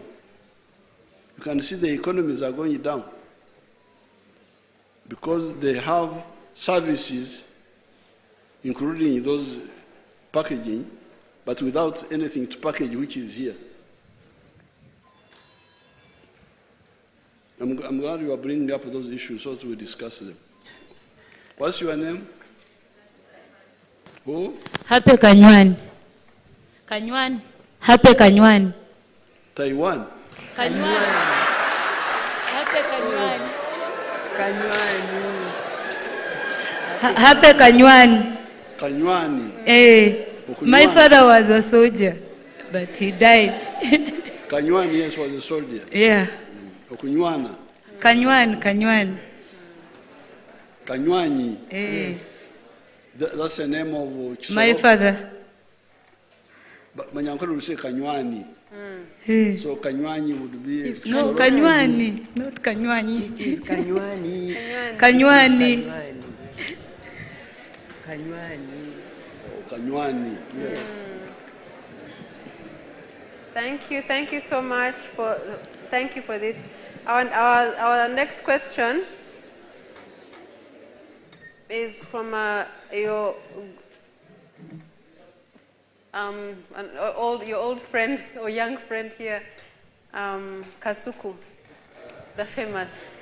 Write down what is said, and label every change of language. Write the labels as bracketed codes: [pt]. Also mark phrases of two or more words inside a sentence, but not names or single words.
[en] You can see the economies are going down because they have services, including those packaging, but without anything to package, which is here. I'm glad you are bringing up those issues so that we discuss them. What's your name? Who? Happy Kanywan. Kanywan. Happy Kanywan. Taiwan. Kanywan. Happy Kanywan. Happy Kanywan. Kanywani. My father was a soldier, but he died. Kanywani, yes, was a soldier. Yeah. Okunywana. Kanywan. Kanywanyi. Yes. That's the name of Chisoro. My father. But Manyankole will say Kanywani. So Kanywanyi would be. No, Kanywani, not Kanywani. It is Kanywani. Kanywani. Kanywani. Oh, Kanywani, yes. Thank you so much thank you for this. Our next question is from your old friend or young friend here, Kasuku, the famous.